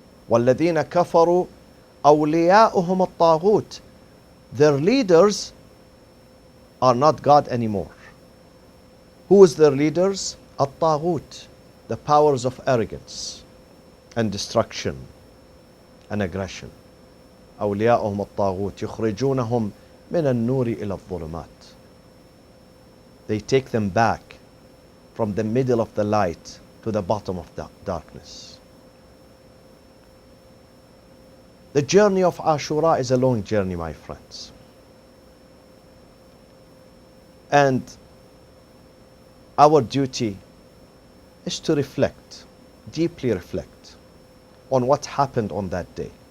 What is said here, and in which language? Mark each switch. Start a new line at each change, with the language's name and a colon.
Arabic: وَالَّذِينَ كَفَرُوا أَوْلِيَاؤُهُمُ الطَّاغُوتِ.
English: Their leaders are not God anymore. Who is their leaders? الطاغوت, the powers of arrogance and destruction and aggression.
Arabic: أولياؤهم الطاغوت يخرجونهم من النور إلى الظلمات.
English: They take them back from the middle of the light to the bottom of the darkness. The journey of Ashura is a long journey, my friends. And our duty is to reflect, deeply reflect on what happened on that day.